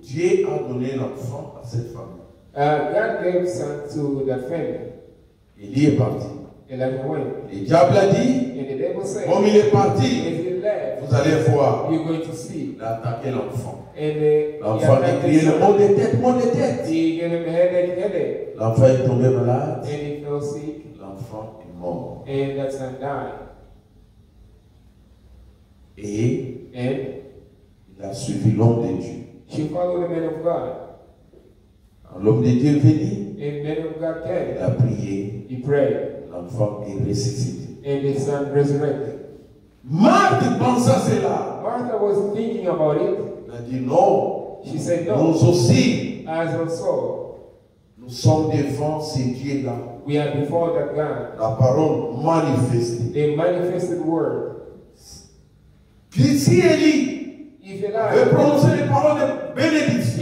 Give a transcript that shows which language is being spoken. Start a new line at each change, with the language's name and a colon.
French: Dieu a donné l'enfant à cette famille.
English: God gave son to that family.
French: Élie est parti.
English: Elijah went.
French: Le diable a dit,
English: And the devil said,
French: comme il est parti,
English: if he left,
French: vous allez voir,
English: you're going to see.
French: il a attaqué l'enfant.
English: And
French: L'enfant a crié le mot de tête, mot de tête.
English: He gave him headache.
French: L'enfant est tombé malade.
English: And he fell sick.
French: L'enfant est mort.
English: And that son died.
French: Et
English: And
French: il a suivi l'homme de Dieu.
English: she followed the man of God.
French: Quand l'homme de Dieu est venu,
English: And man of God
French: il
English: came.
French: a prié.
English: He prayed.
French: L'enfant est ressuscité.
English: And his son resurrected.
French: Marthe pensa cela.
English: Martha was thinking about it.
French: Elle a dit non.
English: She said,
French: Nous
English: no.
French: aussi,
English: As also,
French: nous sommes devant ce Dieu-là.
English: we are before that God.
French: La parole manifestée.
English: The manifested word.
French: Puis si Élie
English: If
French: veut
English: Elijah,
French: prononcer les paroles de bénédiction